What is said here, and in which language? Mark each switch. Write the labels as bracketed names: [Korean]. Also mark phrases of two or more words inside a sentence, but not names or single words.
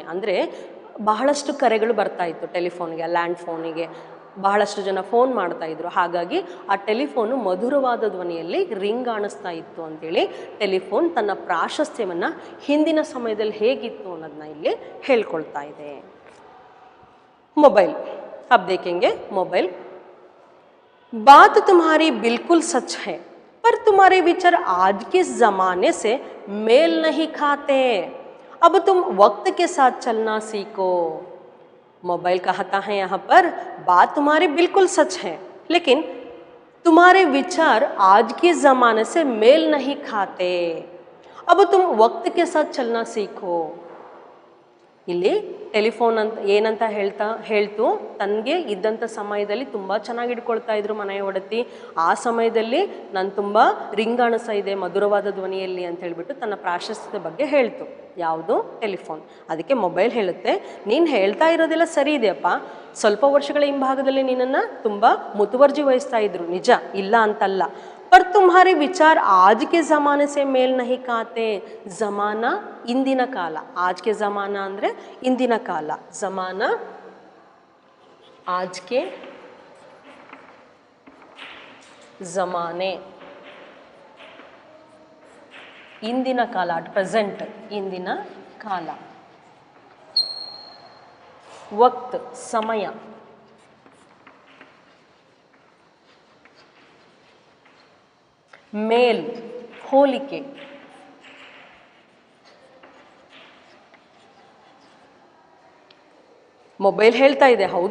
[Kannada] ಅಂದರೆ ಬಹಳಷ್ಟು ಕರೆಗಳು ಬರ್ತಾಯಿತ್ತು ಟೆಲಿಫೋನ್ಗೆ, ಲ್ಯಾಂಡ್ ಫೋನಿಗೆ ಬಹಳಷ್ಟು ಜನ ಫೋನ್ ಮಾಡ್ತಾಯಿದ್ರು. ಹಾಗಾಗಿ ಆ ಟೆಲಿಫೋನು ಮಧುರವಾದ ಧ್ವನಿಯಲ್ಲಿ ರಿಂಗ್ ಆಣಿಸ್ತಾ ಇತ್ತು ಅಂತೇಳಿ ಟೆಲಿಫೋನ್ ತನ್ನ ಪ್ರಾಶಸ್ತ್ಯವನ್ನು ಹಿಂದಿನ ಸಮಯದಲ್ಲಿ ಹೇಗಿತ್ತು ಅನ್ನೋದನ್ನ ಇಲ್ಲಿ ಹೇಳ್ಕೊಳ್ತಾ ಇದೆ. [Hindi] ಮೊಬೈಲ್ अब देखेंगे मोबाइल. बात तुम्हारी बिल्कुल सच है, पर तुम्हारे विचार आज के ज़माने से मेल नहीं खाते. अब तुम वक्त के साथ चलना सीखो. मोबाइल कहता है यहाँ पर बात तुम्हारी बिल्कुल सच है, लेकिन तुम्हारे विचार आज के ज़माने से मेल नहीं खाते. अब तुम वक्त के साथ चलना सीखो. [Kannada] ಇಲ್ಲಿ ಟೆಲಿಫೋನ್ ಅಂತ ಏನಂತ ಹೇಳ್ತು, ತನಗೆ ಇದ್ದಂಥ ಸಮಯದಲ್ಲಿ ತುಂಬ ಚೆನ್ನಾಗಿ ಇಟ್ಕೊಳ್ತಾ ಇದ್ರು ಮನೆಯ ಒಡತಿ. ಆ ಸಮಯದಲ್ಲಿ ನಾನು ತುಂಬ ರಿಂಗಾಣಿಸ್ತಾ ಇದೆ ಮಧುರವಾದ ಧ್ವನಿಯಲ್ಲಿ ಅಂತ ಹೇಳ್ಬಿಟ್ಟು ತನ್ನ ಪ್ರಾಶಸ್ತ್ಯದ ಬಗ್ಗೆ ಹೇಳ್ತು. ಯಾವುದು? ಟೆಲಿಫೋನ್. ಅದಕ್ಕೆ ಮೊಬೈಲ್ ಹೇಳುತ್ತೆ, ನೀನು ಹೇಳ್ತಾ ಇರೋದೆಲ್ಲ ಸರಿ ಇದೆಯಪ್ಪ, ಸ್ವಲ್ಪ ವರ್ಷಗಳ ಹಿಂಭಾಗದಲ್ಲಿ ನಿನ್ನನ್ನು ತುಂಬ ಮುತುವರ್ಜಿ ವಹಿಸ್ತಾ ಇದ್ರು, ನಿಜ, ಇಲ್ಲ ಅಂತಲ್ಲ. [Hindi] पर तुम्हारे विचार आज के ज़माने से मेल नहीं खाते. [Kannada] ज़माना इंदिನ ಕಾಲ, [Hindi] आज के ज़माना [Kannada] ಅಂದರೆ ಇಂದಿನ ಕಾಲ, [Hindi] ज़माना आज के ज़माने [Kannada] ಇಂದಿನ ಕಾಲ, [English] at present [Kannada] ಇಂದಿನ ಕಾಲ. ವಕ್ತ್ ಸಮಯ, ಮೇಲ್ ಹೋಲಿಕೆ, ಮೊಬೈಲ್ ಹೇಳ್ತಾ ಇದೆ, ಹೌದು